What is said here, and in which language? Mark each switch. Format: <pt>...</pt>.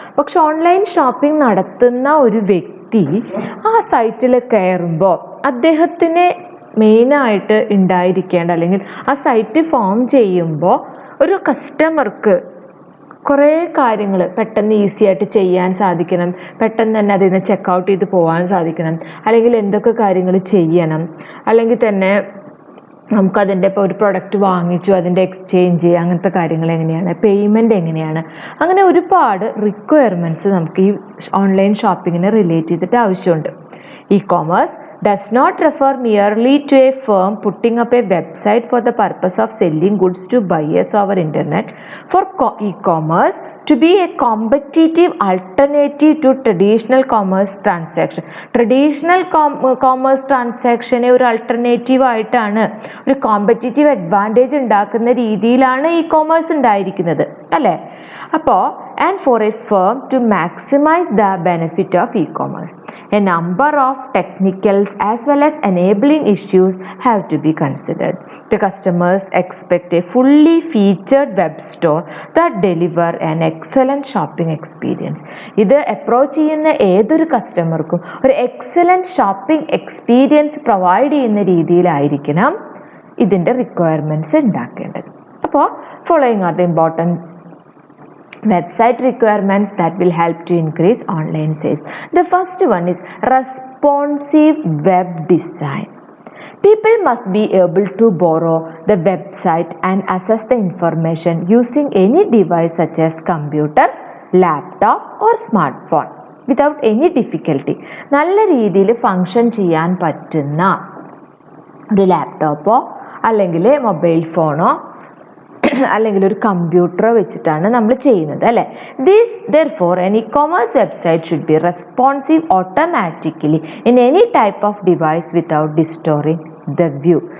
<ml>പക്ഷെ online shopping നടത്തുന്ന ഒരു വ്യക്തി ആ സൈറ്റിൽ കയറുമ്പോൾ അദ്ദേഹത്തിന് മെയിനായിട്ട് ഉണ്ടായിരിക്കേണ്ട, അല്ലെങ്കിൽ ആ സൈറ്റ് ഫോം ചെയ്യുമ്പോൾ ഒരു കസ്റ്റമർക്ക് കുറേ കാര്യങ്ങൾ പെട്ടെന്ന് ഈസി ആയിട്ട് ചെയ്യാൻ സാധിക്കണം, പെട്ടെന്ന് തന്നെ അതിൽ നിന്ന് ചെക്കൗട്ട് ചെയ്ത് പോകാൻ സാധിക്കണം, അല്ലെങ്കിൽ എന്തൊക്കെ കാര്യങ്ങൾ ചെയ്യണം, അല്ലെങ്കിൽ തന്നെ നമുക്കതിൻ്റെ ഇപ്പോൾ ഒരു പ്രൊഡക്റ്റ് വാങ്ങിച്ചു അതിൻ്റെ എക്സ്ചേഞ്ച് അങ്ങനത്തെ കാര്യങ്ങൾ എങ്ങനെയാണ്, പേയ്മെൻറ്റ് എങ്ങനെയാണ്, അങ്ങനെ ഒരുപാട് റിക്വയർമെൻറ്റ്സ് നമുക്ക് ഈ ഓൺലൈൻ ഷോപ്പിങ്ങിനെ റിലേറ്റ് ചെയ്തിട്ട് ആവശ്യമുണ്ട്.</ml> <en>E-commerce does not refer merely to a firm putting up a website for the purpose of selling goods to buyers over internet. For e-commerce to be a competitive alternative to traditional commerce transaction.</en> <ml>Traditional commerce transaction ഒരു alternative ആയിട്ടാണ്, ഒരു competitive advantage ഉണ്ടാക്കുന്ന രീതിയിലാണ് e-commerce ഉണ്ടായിരിക്കുന്നത് അല്ലേ?</ml> <en>അപ്പോൾ and for a firm to maximize the benefit of e-commerce, a number of technicals as well as enabling issues have to be considered. The customers expect a fully featured web store that deliver an excellent shopping experience.</en> <ml>ഇത് approach ചെയ്യുന്ന ഏതൊരു കസ്റ്റമർക്കും ഒരു excellent shopping experience provide ചെയ്യുന്ന രീതിയിലായിരിക്കണം ഇതിൻ്റെ requirements ഉണ്ടാക്കേണ്ടത്.</ml> <en>അപ്പോൾ following are the important website requirements that will help to increase online sales. The first one is responsive web design. People must be able to borrow the website and access the information using any device such as computer, laptop or smartphone without any difficulty.</en> <ml>നല്ല രീതിയിൽ function ചെയ്യാൻ പറ്റുന്ന ഒരു ലാപ്ടോപ്പോ അല്ലെങ്കിൽ mobile ഫോണോ അല്ലെങ്കിൽ ഒരു കമ്പ്യൂട്ടറോ വെച്ചിട്ടാണ് നമ്മൾ ചെയ്യുന്നത് അല്ലേ?</ml> <en>Therefore an e-commerce website should be responsive automatically in any type of device without distorting the view.</en>